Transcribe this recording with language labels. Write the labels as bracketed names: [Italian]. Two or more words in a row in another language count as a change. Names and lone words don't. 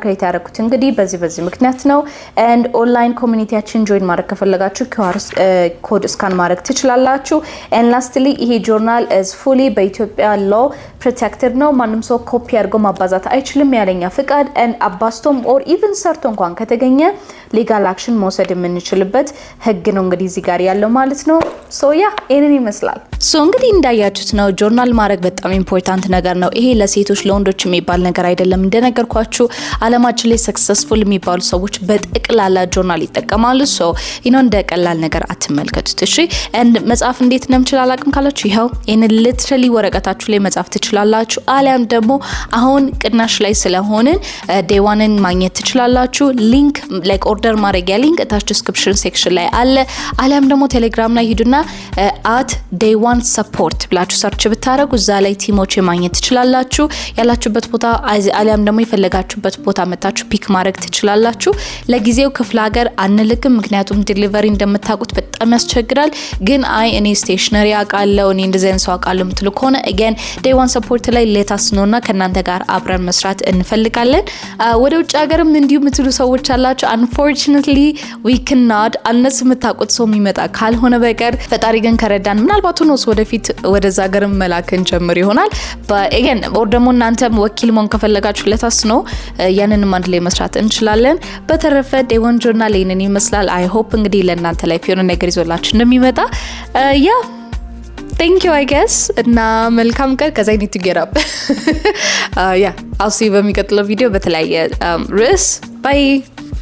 [Amharic] ክሬት ያደረኩት እንግዲህ በዚህ ምክንያት ነው። and ኦንላይን ኮሚኒቲያችን ጆይን ማድረግ ከፈለጋችሁ ኮድ ስካን ማድረግ ትችላላችሁ። [English] and lastly [Amharic] ይሄ ጆርናል [English] is fully [Amharic] በኢትዮጵያ [English] law protected [Amharic] ነው። ማንም ሰው ኮፒ አድርጎ ማባዛት አይችልም ያለኛ ፍቃድ and አባስቶም [English] or even [Amharic] ሰርቶ እንኳን ከተገኘ [English] legal action [Amharic] መውሰድ የምንችልበት ህግ ነው እንግዲህ እዚህ ጋር ያለው ማለት ነው። ሶ ያ እኔን ይመስላል። ሶ እንግዲህ እንዳያችሁት ነው ጆርናል ማድረግ በጣም ኢምፖርታንት ነገር ነው። ይሄ ለሴቶች ለወንዶች የሚባል ነገር አይደለም። እንደነገርኳችሁ ዓለማችን ላይ ሰክሰስፉል የሚባሉ ሰዎች በጠቅላላ ጆርናል ይጠቀማሉ። ሶ እንደ ቀላል ነገር አትመልከቱት እሺ። and መጻፍ እንዴት እንደምችል አቅም ካላችሁ ይሄው እኔ ሊትራሊ ወረቀታችሁ ላይ መጻፍ ትችላላችሁ። አሊያም ደግሞ አሁን ቅናሽ ላይ ስለሆነን day 1ን ማግኘት ትችላላችሁ። ሊንክ ላይክ ኦርደር ማድረጊያ ሊንክ ታች [English] description section [Amharic] ላይ አለ። አሊያም ደግሞ ቴሌግራም ላይ ሂዱና @day1support ብላችሁ ሰርች ብታረጉ እዛ ላይ ቲሞች ማግኘት ትችላላችሁ። ያላችሁበት ቦታ አሊያም ደግሞ የፈለጋችሁበት ቦታ መጣችሁ ፒክ ማድረግ ትችላላችሁ። ለጊዜው ክፍለ ሀገር አንልክም ምክንያቱም ዲሊቨሪ እንደምታውቁት በጣም ያስቸግራል። ግን እኔ ስቴሽነሪ አቃለው እኔ እንደዚህ አይነት ሰው አቃለው ምትሉ ከሆነ again day1 support ላይ ሌታስ ነውና ከናንተ ጋር አብረን መስራት እንፈልጋለን። ወደ ውጭ ሀገርም እንዲሁ ምትሉ ሰዎች አላችሁ [English] unfortunately we cannot unless [Amharic] የምታውቁት ሰው የሚመጣ ካልሆነ በቀር ፈጣሪ ግን ከረዳን ምናልባት ነው ወደፊት ወደዛ ሀገርም መላክን ጀምር ይሆናል። [English] but again or [Amharic] ደግሞ እናንተም ወኪል መሆን ከፈለጋችሁ ሌታስ ነው ያንንም አንድ ላይ መስራት እንችላለን። በተረፈ day1 ጆርናል ይሄንን ይመስላል። [English] I hope [Amharic] እንግዲህ ለእናንተ ላይ የሆነ ነገር ይዞላችሁ እንደሚመጣ [English] thank you I guess [Amharic] እና መልካም ቀን ከዛ [English] I need to get up I'll see you [Amharic] በሚቀጥለው ቪዲዮ በተለያየ ርዕስ [English] bye